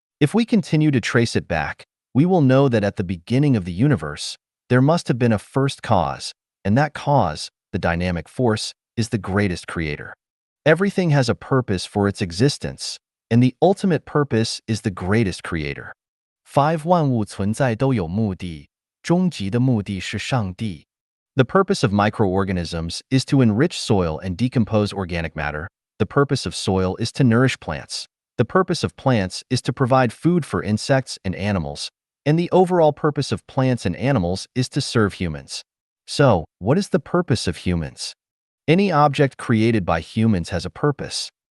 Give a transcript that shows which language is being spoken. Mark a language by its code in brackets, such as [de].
[en] If we continue to trace it back, we will know that at the beginning of the universe, there must have been a first cause, and that cause, the dynamic force, is the greatest creator. Everything has a purpose for its existence, and the ultimate purpose is the greatest creator. 5. [zh] 万物存在都有目的，终极的目的是上帝。 [en] The purpose of microorganisms is to enrich soil and decompose organic matter. The purpose of soil is to nourish plants. The purpose of plants is to provide food for insects and animals. And the overall purpose of plants and animals is to serve humans. So, what is the purpose of humans? Any object created by humans has a purpose.